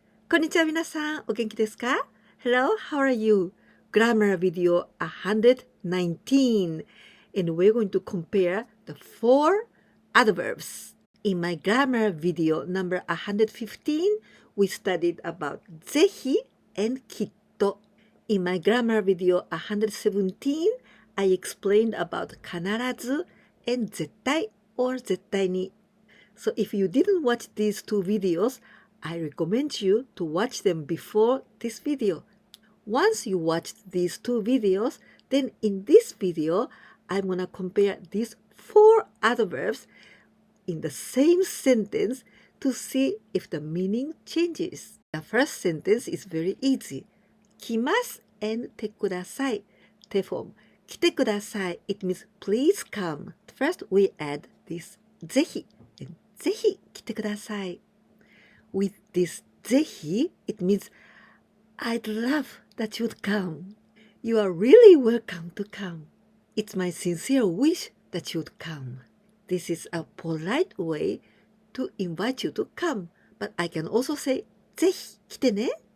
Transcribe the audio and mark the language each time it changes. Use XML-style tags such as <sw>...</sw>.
<ja>こんにちは皆さん、お元気ですか?</ja> <en>Hello, how are you? Grammar video 119 and we're going to compare the 4 adverbs. In my grammar video number 115, we studied about ぜひ and きっと. In my grammar video 117, I explained about 必ず and 絶対 or 絶対に. So if you didn't watch these 2 videos, I recommend you to watch them before this video. Once you watch these 2 videos, then in this video, I'm gonna compare these 4 adverbs in the same sentence to see if the meaning changes. The first sentence is very easy.</en> <ja>来ます and てください.</ja> <en>Te form.</en> <ja>来てください.</ja> <en>It means please come. First, we add this ぜひ.</en> <ja>And ぜひ来てください.</ja> <en>With this ぜひ, it means I'd love that you'd come. You are really welcome to come. It's my sincere wish that you'd come. This is a polite way to invite you to come, but I can also say</en> <ja>ぜひ来てね.</ja>